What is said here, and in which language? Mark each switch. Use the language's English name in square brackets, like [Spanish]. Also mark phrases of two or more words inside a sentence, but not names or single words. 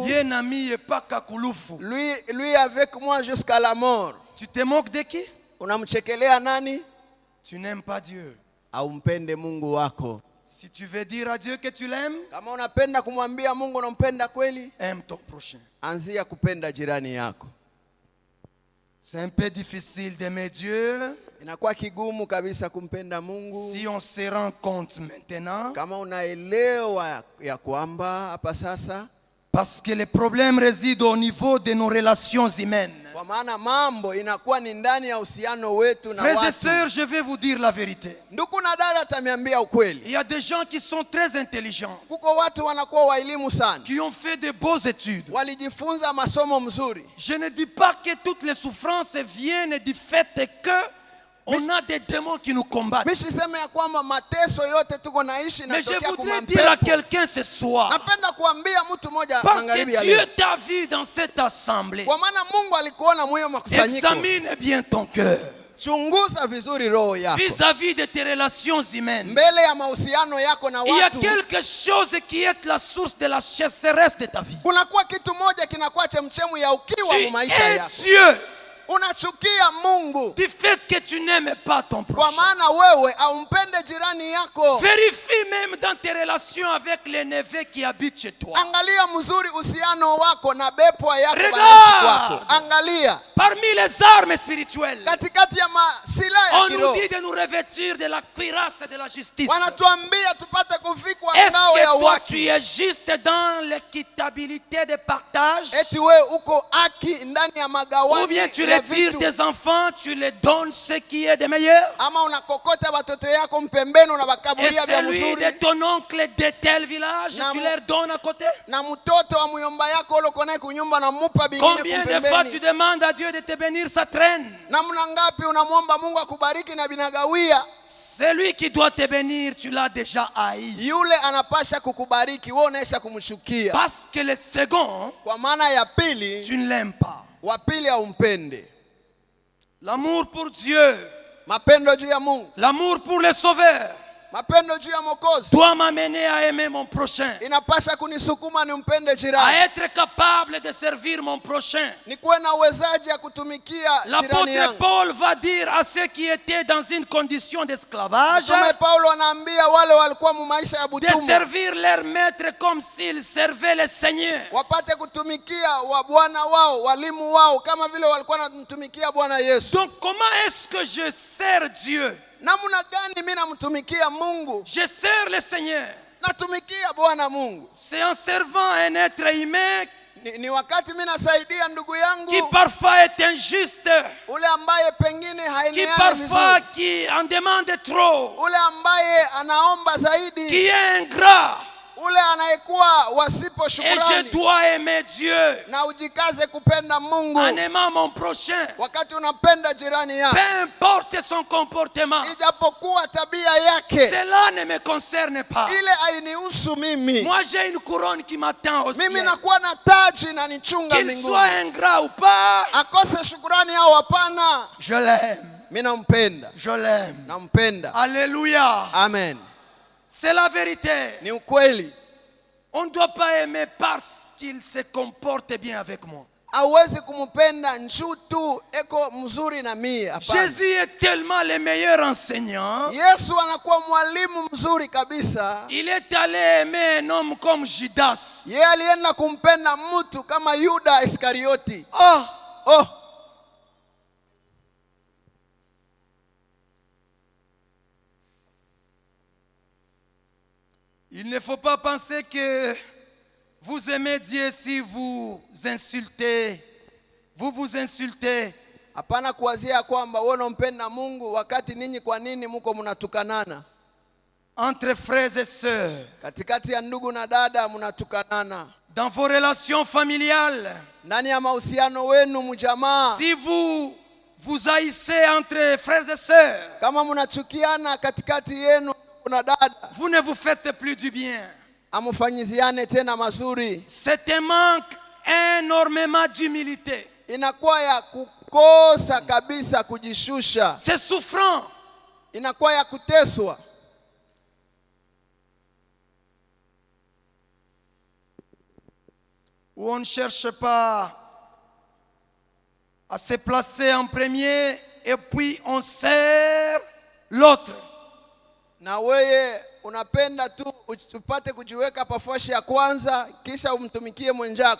[French] ye nami epaka kulufu. lui avec moi jusqu'à la mort. Tu te moques de qui? [Swahili] Unamchekelea nani? [French] Tu n'aimes pas Dieu. [Swahili] Aumpende Mungu wako. [French] Si tu veux dire à Dieu que tu l'aimes, [Swahili] Kama unapenda kumwambia Mungu unampenda kweli, [French] aime ton prochain. [Swahili] anzia kupenda jirani yako. [French] C'est un peu difficile d'aimer Dieu [Swahili] Inakuwa kigumu kabisa kumpenda Mungu. [French] si on se rend compte maintenant, [Swahili] Kama unaelewa ya kwamba hapa sasa [French] Parce que les problèmes résident au niveau de nos relations humaines. [Swahili] Kwa maana mambo inakuwa ni ndani ya uhusiano wetu na [French] Frères et [Swahili] watu. [French] sœurs, je vais vous dire la vérité. [Swahili] Ndugu na dada, atamiambia ukweli. [French] Il y a des gens qui sont très intelligents, [Swahili] Kuko watu wanakuwa wa elimu sana, [French] qui ont fait de beaux études. [Swahili] walijifunza masomo mzuri. [French] Je ne dis pas que toutes les souffrances viennent du fait que on a des démons qui nous combattent. [Swahili] Mishiseme ya kwamba mateso yote tuko naishi na [French] Mais je [Swahili] tokea [French] voudrais dire à [Swahili] kumampepo. [French] quelqu'un ce soir, [Swahili] Napenda kuambia mtu mmoja [French] parce [Swahili] magharibi [French] que [Swahili] ya [French] Dieu [Swahili] leo, [French] t'a vu dans cette assemblée, [Swahili] kwa maana Mungu alikuona mwiyo makusanyiko. [French] examine bien ton cœur [Swahili] Chunguza vizuri roho yako [French] vis-à-vis de tes relations humaines. [Swahili] mbele ya mahusiano yako na [French] Il y a [Swahili] watu. [French] quelque chose qui est la source de la chasseresse de ta vie. [Swahili] Kunakuwa kitu moja kinakuwa chemchemu ya ukiwa [French] Tu [Swahili] mu maisha [French] es [Swahili] yako. [French] Dieu [Swahili] Unachukia Mungu [French] du fait que tu n'aimes pas ton [Swahili] kwa [French] prochain. [Swahili] maana wewe aumpende jirani yako. [French] Vérifie même dans tes relations avec les neveux qui habitent chez toi. [Swahili] Angalia mzuri uhusiano wako na bepwa yako [French] Regarde. [Swahili] banaishi kwako. Angalia [French] Parmi les armes spirituelles, [Swahili] katikati ya masilaha ya [French] on nous [Swahili] kiroho, [French] dit de nous revêtir de la cuirasse de la justice. [Swahili] wanatuambia tupate kuvikwa [French] Est-ce [Swahili] ngao ya [French] que toi [Swahili] haki. [French] tu es juste dans l'équitabilité de partage? [Swahili] Eti we uko haki ndani ya [French] Ou [Swahili] magawanyi [French] bien tu [Swahili] ya [French] retires [Swahili] vitu, [French] tes enfants, tu les donnes ce qui est de meilleur? [Swahili] ama unakokota watoto yako mpembeni [French] Et [Swahili] unabakabulia vya [French] celui de [Swahili] mzuri, [French] ton oncle de tel village, [Swahili] Na [French] tu [Swahili] mu- [French] leur donnes à côté? [Swahili] na mtoto wa muyomba yako uloko naye kunyumba na mupa bingine [French] Combien de fois tu [Swahili] kumpembeni. [French] demandes à Dieu de te bénir, ça traîne? [Swahili] Namna ngapi unamwomba Mungu akubariki na binagawia, [French] Celui qui doit te bénir, tu l'as déjà haï. [Swahili] yule anapasha kukubariki, wewe unaisha kumchukia. [French] Parce que le second, [Swahili] Kwa maana ya pili, [French] tu ne l'aimes pas. [Swahili] wa pili haumpende. [French] L'amour pour Dieu, [Swahili] Mapendo juu ya Mungu, [French] l'amour pour le Sauveur, [Swahili] mapendo juu ya Mwokozi [French] doit m'amener à aimer mon prochain, [Swahili] inapasha kunisukuma nimpende [French] à [Swahili] jirani, [French] être capable de servir mon prochain. [Swahili] nikuwe na uwezaji ya kutumikia jirani [French] L'apôtre [Swahili] yangu. [French] Paul va dire à ceux qui étaient dans une condition d'esclavage [Swahili] Mtume Paulo anaambia wale walikuwa mu maisha ya [French] de [Swahili] butumwa [French] servir leur maître comme s'ils servaient le Seigneur. [Swahili] wapate kutumikia wa bwana wao, walimu wao, kama vile walikuwa wanamtumikia Bwana Yesu. [French] Donc comment est-ce que je sers Dieu? [Swahili] Namna gani mimi namtumikia Mungu? [French] Je sers le Seigneur. [Swahili] Natumikia Bwana Mungu [French] C'est en servant un être humain [Swahili] ni wakati mimi nasaidia ndugu yangu [French] qui parfois est injuste, [Swahili] ule ambaye pengine [French] qui [Swahili] hainiani [French] parfois [Swahili] vizuri, [French] qui en demande trop, [Swahili] ule ambaye anaomba zaidi, [French] qui est ingrat. [Swahili] ule anayekuwa wasipo [French] Et je [Swahili] shukrani. [French] dois aimer Dieu [Swahili] Na ujikaze kupenda Mungu [French] en aimant mon prochain, [Swahili] wakati unapenda jirani [French] peu [Swahili] yako, [French] importe son comportement. [Swahili] ijapokuwa tabia yake [French] Cela ne me concerne pas. [Swahili] ile hainihusu mimi. [French] Moi, j'ai une couronne qui m'attend au [Swahili] Mimi [French] ciel. [Swahili] nakuwa na taji na nichunga [French] Qu'il [Swahili] mbinguni, [French] soit ingrat ou pas, [Swahili] akose shukrani au hapana, [French] je l'aime. [Swahili] mimi nampenda, [French] Je l'aime. [Swahili] nampenda. [French] Alléluia. [Swahili] Amen. [French] C'est la vérité. [Swahili] Ni ukweli. [French] On ne doit pas aimer parce qu'il se comporte bien avec moi. [Swahili] Hauwezi kumpenda njuu tu eko mzuri na mie, hapana. [French] Jésus est tellement le meilleur enseignant. [Swahili] Yesu anakuwa mwalimu mzuri kabisa. [French] Il est allé aimer un homme comme Judas. [Swahili] Yeye alienda kumpenda mtu kama Yuda Iskarioti. [French] Oh, il ne faut pas penser que vous aimez Dieu si vous insultez. Vous insultez. [Swahili] Hapana kuwazia kwamba wewe unampenda Mungu wakati ninyi kwa nini mko mnatukanana. [French] Entre frères et sœurs, [Swahili] Katikati ya ndugu na dada mnatukanana. [French] dans vos relations familiales, [Swahili] Ndani ya mahusiano wenu mjamaa, [French] si vous haïssez entre frères et sœurs, [Swahili] kama mnachukiana katikati yenu na dada, [French] vous ne vous faites plus du bien. [Swahili] amufanyiziane tena mazuri. [French] C'est un manque énormément d'humilité. [Swahili] Inakuwa ya kukosa kabisa kujishusha. [French] C'est souffrant. [Swahili] Inakuwa ya kuteswa. [French] Où on ne cherche pas à se placer en premier et puis on sert l'autre. [Swahili] Na weye unapenda tu upate kujiweka pafashi ya kwanza kisha umtumikie mwenzako.